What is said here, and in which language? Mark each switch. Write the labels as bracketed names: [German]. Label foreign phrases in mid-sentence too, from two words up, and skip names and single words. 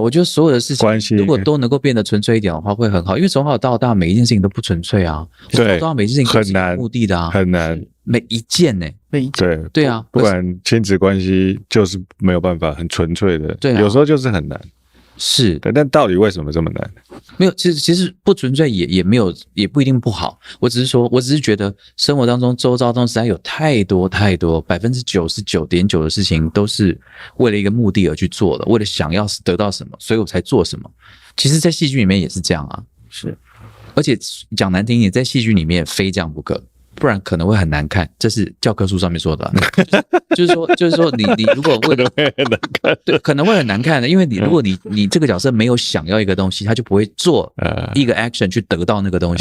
[Chinese] 我覺得所有的事情，如果都能夠變得純粹一點的話，會很好。因為從小到大，每一件事情都不純粹啊。對，從小到大每一件事情都是有目的的啊，很難。每一件呢，對啊，不管親子關係，就是沒有辦法很純粹的。對，有時候就是很難。是，但到底為什麼這麼難？沒有，其實不純粹也沒有，也不一定不好。我只是覺得生活當中周遭中實在有太多99.9%的事情都是為了一個目的而去做的，為了想要得到什麼，所以我才做什麼。其實，在戲劇裡面也是這樣啊，是。而且講難聽一點，在戲劇裡面非這樣不可。不然可能會很難看，這是教科書上面說的、啊。就是說你如果可能會很難看，對，可能會很難看的，因為如果你這個角色沒有想要一個東西，他就不會做一個 action 去得到那個東西。